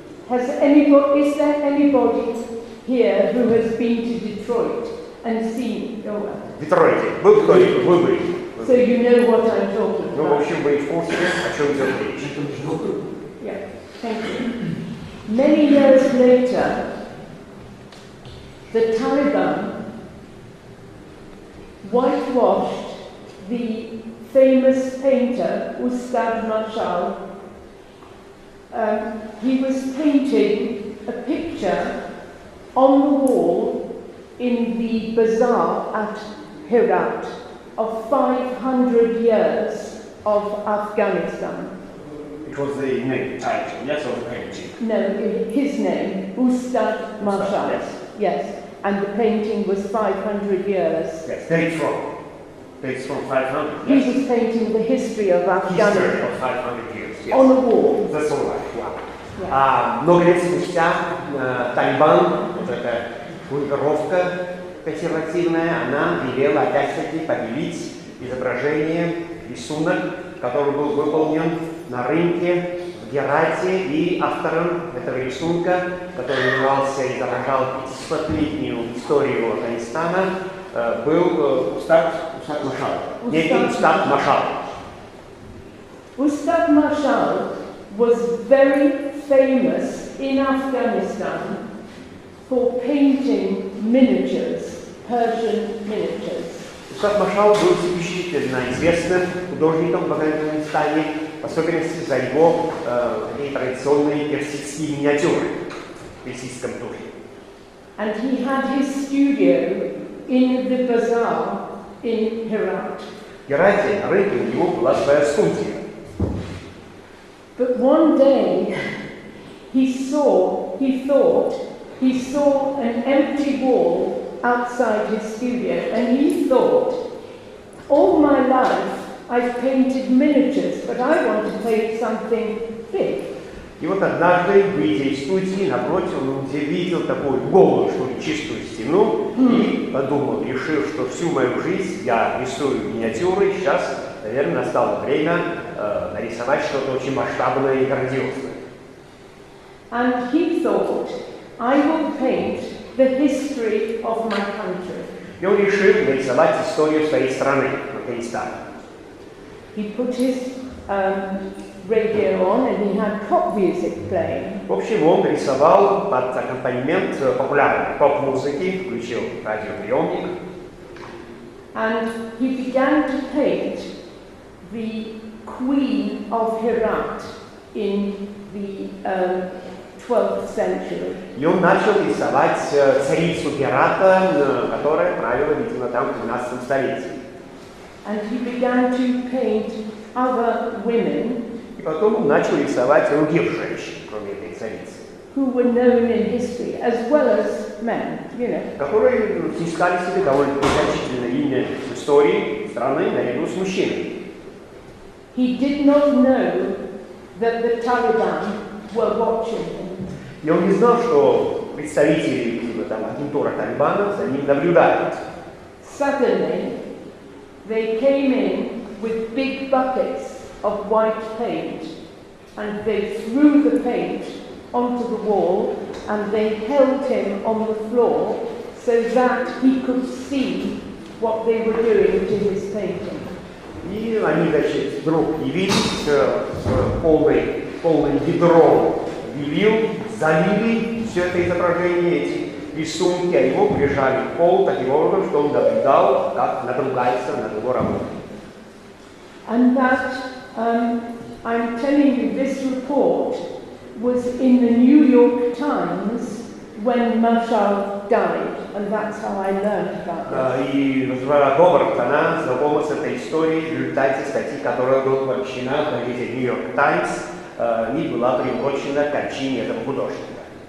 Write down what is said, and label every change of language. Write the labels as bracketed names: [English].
[English] Is there anybody here who has been to Detroit and seen your work? [Russian] В Детройте. Был кто-нибудь? Вы были. [English] So you know what I'm talking [Russian] Ну, в [English] about. [Russian] общем, вы в курсе, о чем идет речь. [English] Yeah, thank you. Many years later, the Taliban whitewashed the famous painter Ustad Mashal. He was painting a picture on the wall in the bazaar at Herat of 500 years of Afghanistan. It was the name, title, yes, of the painting. No, his name, Ustad Mashal. Yes, and the painting was 500 years. Yes, dates from 500. He Yes. was painting the history of History Afghanistan of 500 years. Yes. on the wall. That's all right. Wow. Yeah. [Russian] Много лет спустя Талибан, вот эта группировка консервативная, она велела опять-таки побелить изображение, рисунок, который был выполнен на рынке в Герате, и автором этого рисунка, который изображал 500-летнюю историю Афганистана, был Ustad Mashal. Некий Ustad Mashal. [English] Ustad Mashal was very famous in Afghanistan for painting miniatures, Persian miniatures. [Russian] Ustad Mashal был исключительно известным художником в Афганистане, в особенности за его такие традиционные персидские миниатюры в персидском духе. [English] And he had his studio in the bazaar in Herat. [Russian] В Герате, на рынке, у него была своя студия. [English] But one day he thought he saw an empty wall outside his studio, and he thought, all my life I've painted miniatures, but I want to paint something big. [Russian] И вот однажды, выйдя из студии, напротив, он увидел такую голую, что ли, чистую стену, и подумал, решил, что всю мою жизнь я рисую миниатюры, сейчас, наверное, настало время нарисовать что-то очень масштабное и грандиозное. [English] And he thought, I will paint the history of my country. [Russian] И он решил нарисовать историю своей страны, Афганистана. [English] He put his radio on and he had pop music playing. [Russian] В общем, он рисовал под аккомпанемент популярной поп-музыки, включил радиоприемник. [English] And he began to paint the Queen of Herat in the 12th century. [Russian] И он начал рисовать царицу Герата, которая правила, видимо, там в 12 столетии. [English] And he began to paint other women [Russian] И потом он начал рисовать других женщин, кроме этой царицы, [English] who were known in history as well as men, you know. [Russian] которые снискали себе довольно значительное имя в истории страны наряду с мужчинами. [English] He did not know that the Taliban were watching him. [Russian] И он не знал, что представители агентуры Талибана за ним наблюдают. [English] Suddenly, they came in with big buckets of white paint, and they threw the paint onto the wall, and they held him on the floor so that he could see what they were doing to his painting. [Russian] И они, значит, вдруг явились с полным ведром белил, залили все это изображение, эти рисунки, а его прижали к полу таким образом, что он наблюдал, как надругается над его работой. [English] And that, I'm telling you, this report was in the New York Times when Marshall died, and that's how I learned about it. [Russian] И госпожа Говард, она знакома с этой историей в результате статьи, которая была помещена в газете New York Times, и была приурочена к кончине этого художника.